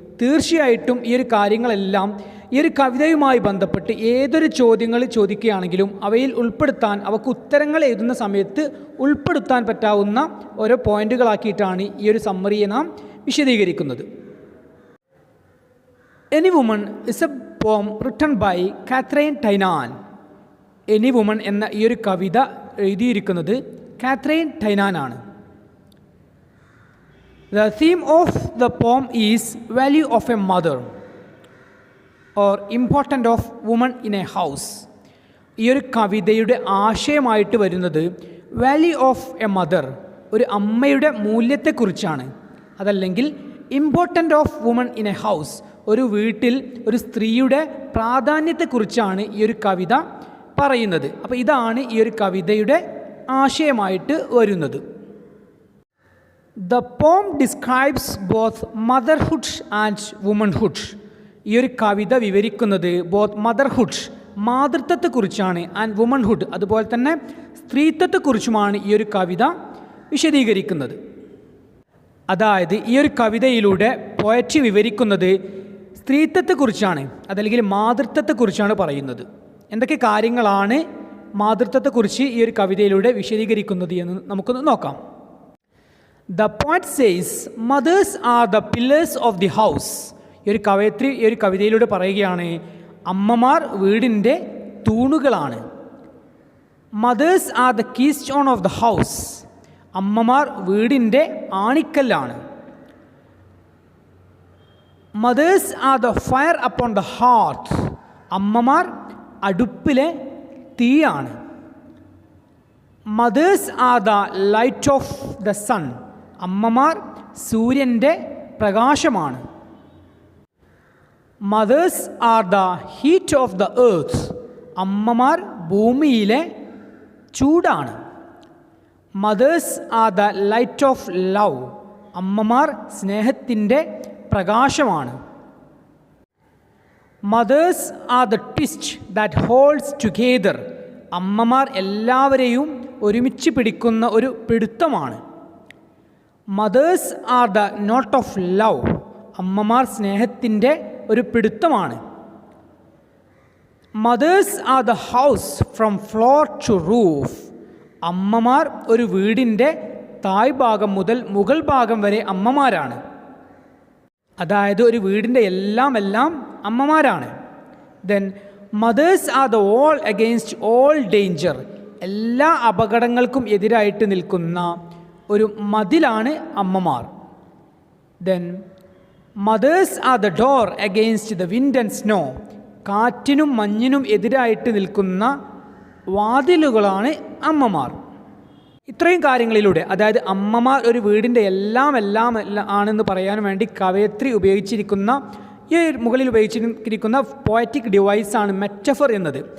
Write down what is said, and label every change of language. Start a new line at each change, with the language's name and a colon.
Malayalam: തീർച്ചയായിട്ടും ഈ ഒരു കാര്യങ്ങളെല്ലാം ഈ ഒരു കവിതയുമായി ബന്ധപ്പെട്ട് ഏതൊരു ചോദ്യങ്ങൾ ചോദിക്കുകയാണെങ്കിലും അവയിൽ ഉൾപ്പെടുത്താൻ, അവർക്ക് ഉത്തരങ്ങൾ എഴുതുന്ന സമയത്ത് ഉൾപ്പെടുത്താൻ പറ്റാവുന്ന ഓരോ പോയിൻ്റുകളാക്കിയിട്ടാണ് ഈ ഒരു സമ്മറിയെ നാം വിശദീകരിക്കുന്നത്.
English: Any woman is a poem written by Catherine Tynan.
Malayalam: Any woman എന്ന ഈ ഒരു കവിത എഴുതിയിരിക്കുന്നത് കാത്രൈൻ ടൈനാൻ ആണ്.
English: The theme of the poem is value of a mother or importance of woman in a house.
Malayalam: ഈ ഒരു കവിതയുടെ ആശയമായിട്ട് വരുന്നത്
English: value of a mother,
Malayalam: ഒരു അമ്മയുടെ മൂല്യത്തെക്കുറിച്ചാണ്. അതല്ലെങ്കിൽ
English: important of woman in a house,
Malayalam: ഒരു വീട്ടിൽ ഒരു സ്ത്രീയുടെ പ്രാധാന്യത്തെക്കുറിച്ചാണ് ഈ ഒരു കവിത പറയുന്നത്. അപ്പോൾ ഇതാണ് ഈ ഒരു കവിതയുടെ ആശയമായിട്ട് വരുന്നത്.
English: The poem describes both motherhood and womanhood.
Malayalam: ഈ ഒരു കവിത വിവരിക്കുന്നത് ബോത്ത് മദർഹുഡ്, മാതൃത്വത്തെക്കുറിച്ചാണ്, ആൻഡ് വുമൺഹുഡ്, അതുപോലെ തന്നെ സ്ത്രീത്വത്തെക്കുറിച്ചുമാണ് ഈ ഒരു കവിത വിശദീകരിക്കുന്നത്. അതായത് ഈ ഒരു കവിതയിലൂടെ പോയട്രി വിവരിക്കുന്നത് സ്ത്രീത്വത്തെക്കുറിച്ചാണ്, അതല്ലെങ്കിൽ മാതൃത്വത്തെക്കുറിച്ചാണ് പറയുന്നത്. എന്തൊക്കെ കാര്യങ്ങളാണ് മാതൃത്വത്തെക്കുറിച്ച് ഈ ഒരു കവിതയിലൂടെ വിശദീകരിക്കുന്നത് എന്ന് നമുക്കൊന്ന് നോക്കാം.
English: The poet says, mothers are the pillars of the house.
Malayalam: ഈ ഒരു കവയത്രി ഈ ഒരു കവിതയിലൂടെ പറയുകയാണ്, അമ്മമാർ വീടിൻ്റെ തൂണുകളാണ്.
English: Mothers are the keystone of the house.
Malayalam: അമ്മമാർ വീടിൻ്റെ ആണിക്കല്ലാണ്.
English: Mothers are the fire upon the hearth.
Malayalam: അമ്മമാർ അടുപ്പിലെ തീയാണ്.
English: Mothers are the light of the sun.
Malayalam: അമ്മമാർ സൂര്യൻ്റെ പ്രകാശമാണ്.
English: Mothers are the heat of the earth.
Malayalam: അമ്മമാർ ഭൂമിയിലെ ചൂടാണ്.
English: Mothers are the light of love.
Malayalam: അമ്മമാർ സ്നേഹത്തിൻ്റെ പ്രകാശമാണ്.
English: Mothers are the twist that holds together.
Malayalam: അമ്മമാർ എല്ലാവരെയും ഒരുമിച്ച് പിടിക്കുന്ന ഒരു പിടുത്തമാണ്.
English: Mothers are the knot of love.
Malayalam: അമ്മമാർ സ്നേഹത്തിൻ്റെ ഒരു പിടുത്തമാണ്.
English: Mothers are the house from floor to roof.
Malayalam: അമ്മമാർ ഒരു വീടിൻ്റെ താഴ്ഭാഗം മുതൽ മുകൾ ഭാഗം വരെ അമ്മമാരാണ്. അതായത് ഒരു വീടിൻ്റെ എല്ലാം അമ്മമാരാണ്.
English: Then mothers are the wall against all danger.
Malayalam: എല്ലാ അപകടങ്ങൾക്കും എതിരായിട്ട് നിൽക്കുന്ന ഒരു മതിലാണ് അമ്മമാർ.
English: Then mothers are the door against the wind and snow.
Malayalam: കാറ്റിനും മഞ്ഞിനും എതിരായിട്ട് നിൽക്കുന്ന വാതിലുകളാണ് അമ്മമാർ. ഇത്രയും കാര്യങ്ങളിലൂടെ, അതായത് അമ്മമാർ ഒരു വീടിൻ്റെ എല്ലാം ആണെന്ന് പറയാൻ വേണ്ടി കവയത്രി ഉപയോഗിച്ചിരിക്കുന്ന ഈ മുകളിൽ ഉപയോഗിച്ചിരിക്കുന്ന പോയറ്റിക് ഡിവൈസാണ് മെറ്റഫർ എന്നത്.